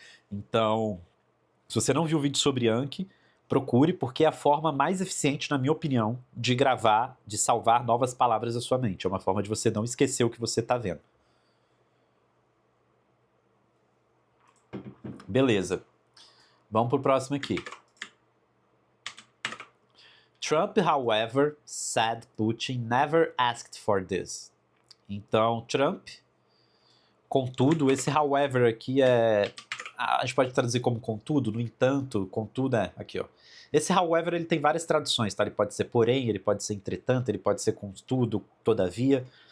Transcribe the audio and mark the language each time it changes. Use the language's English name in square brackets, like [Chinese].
[Portuguese] Então, se você não viu o vídeo sobre Anki, procure, porque é a forma mais eficiente, na minha opinião, de gravar, de salvar novas palavras da sua mente. É uma forma de você não esquecer o que você está vendo. Beleza. Vamos pro próximo aqui. [English] Trump, however, said Putin never asked for this. [Portuguese] Então, Trump, contudo, esse however aqui a gente pode traduzir como contudo, no entanto, contudo aqui, ó. Esse however, ele tem várias traduções, tá? Ele pode ser porém, ele pode ser entretanto, ele pode ser contudo, todavia.